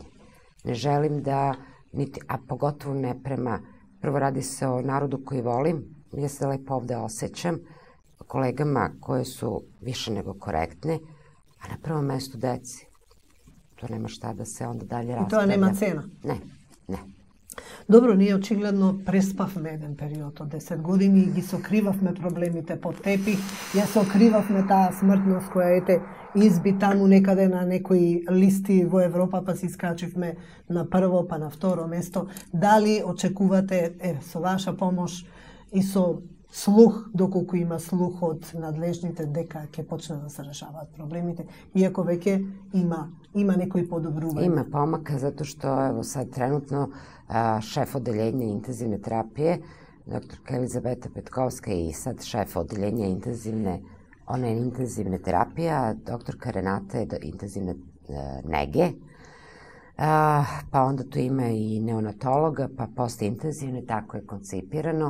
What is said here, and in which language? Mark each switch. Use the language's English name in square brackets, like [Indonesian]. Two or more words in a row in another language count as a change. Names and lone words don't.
[Serbian] Ne želim da, a pogotovo ne prema, prvo radi se o narodu koji volim, ja se lepo ovde osjećam, kolegama koje su više nego korektne, a na prvom mestu deci. To nema šta da se onda dalje raspravlja. I to nema cena? Ne. [Macedonian] Добро, ние очигледно преспавме еден период од 10 години и ги сокривавме проблемите под тепих. Ја сокривавме таа смртност која изби таму некаде на некои листи во Европа, па си искачивме на прво, па на второ место. Дали очекувате со ваша помош и со слух, доколку има слух од надлежните, дека ќе почне да се решаваат проблемите, иако веќе има некои подобрувања? Има помака, [Serbian] zato što evo sad trenutno šef odeljenja intenzivne terapije, doktorka Elizabeta Petkovska i sad šef odeljenja intenzivne terapije, a doktorka Renata je intenzivne nege, pa onda tu ima i neonatologa, pa postintenzivne, tako je koncipirano.